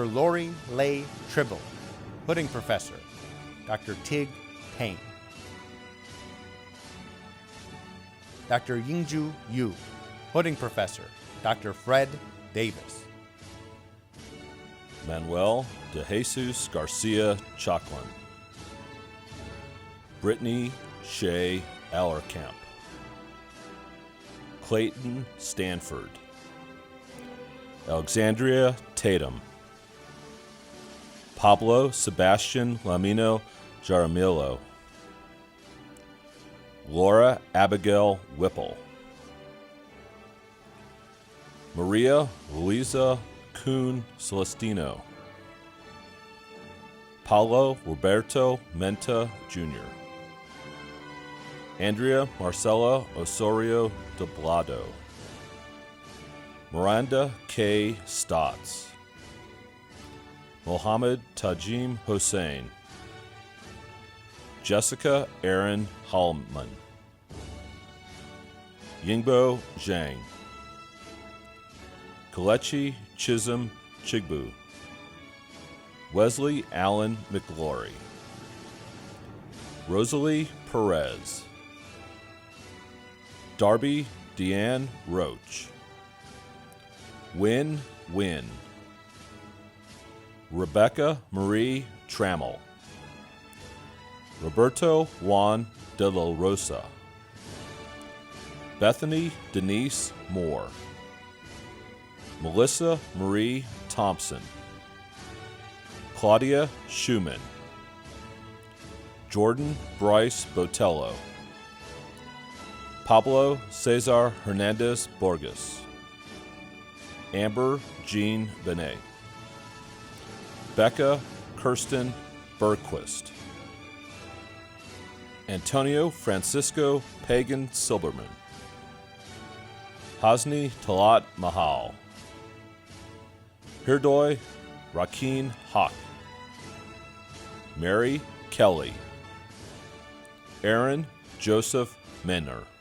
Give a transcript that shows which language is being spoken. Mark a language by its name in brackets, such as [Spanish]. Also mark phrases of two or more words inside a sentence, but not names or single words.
[English] Lori Leigh Tribble, Pudding Professor, Dr. Tig Payne. Dr. Yingju Yu. Pudding Professor, Dr. Fred Davis. Manuel de Jesus Garcia Chaclin. Brittany Shea Allerkamp. Clayton Stanford. Alexandria Tatum. Pablo Sebastian Lamino Jaramillo. Laura Abigail Whipple. Maria Luisa Kuhn Celestino. Paulo Roberto Menta Jr. Andrea Marcela Osorio Doblado. Miranda K. Stotts. Mohammed Tajim Hossein. Jessica Erin Hallman. Yingbo Zhang. Kalechi Chisholm Chigbu. Wesley Allen McGlory. Rosalie Perez. Darby Deanne Roach. Win Win. Rebecca Marie Trammell. Roberto Juan de la Rosa. Bethany Denise Moore. Melissa Marie Thompson. Claudia Schumann. Jordan Bryce Botello. Pablo Cesar Hernandez Borges. Amber Jean Benet. Becca Kirsten Bergquist. Antonio Francisco Pagan Silberman. Hasni Talat Mahal. Hirdoy Rakin Hawk. Mary Kelly. Aaron Joseph Menner.